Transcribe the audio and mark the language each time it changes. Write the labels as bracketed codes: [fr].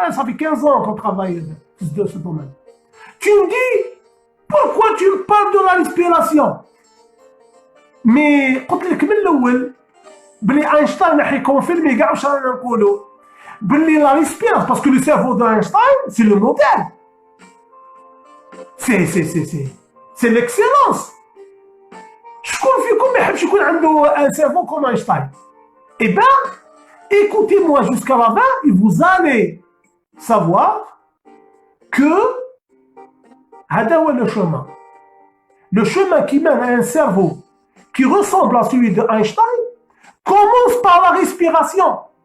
[fr] Ça fait 15 ans qu'on travaille dans ce domaine. Tu me dis pourquoi tu me parles de la respiration? [ar] Mais قلت لك من الاول بلي اينشتاين راح يكونفيرمي كاع واش رانا نقولوا بلي [fr] la respiration parce que le cerveau d'Einstein c'est le modèle. C'est l'excellence. [ar] شكون فيكم ما يحبش يكون عنده [fr] un cerveau comme Einstein? Eh bien, écoutez-moi jusqu'à la fin et vous allez savoir que [ar] هذا هو [fr] le chemin. Le chemin qui mène à un cerveau qui ressemble à celui de Einstein commence par la respiration.